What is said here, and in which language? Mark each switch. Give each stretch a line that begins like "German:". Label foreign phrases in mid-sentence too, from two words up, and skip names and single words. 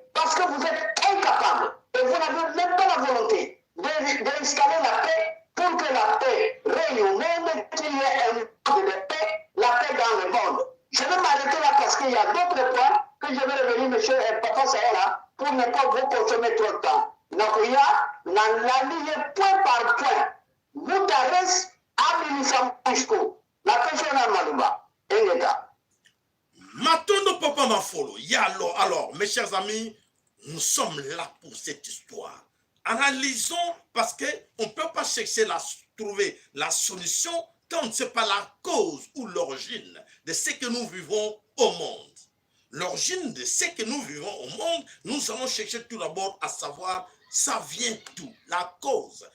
French: Parce que vous êtes incapables et vous n'avez même pas la volonté d'installer la paix pour que la paix règne au monde, qu'il y ait un monde de paix, la paix dans le monde. Je vais m'arrêter là parce qu'il y a d'autres points que je vais revenir, monsieur Papa Sahela, pour ne pas vous consommer trop de temps. Donc il y a la ligne point par point. Guterres a San Francisco. La question est Malumba. Engeta.
Lingala: Matondo Papa Mafolo.
French: Alors, mes chers amis, nous sommes là pour cette histoire. Analysons parce qu'on ne peut pas chercher trouver la solution quand on ne sait pas la cause ou l'origine de ce que nous vivons au monde. L'origine de ce que nous vivons au monde, nous allons chercher tout d'abord à savoir ça vient d'où, la cause.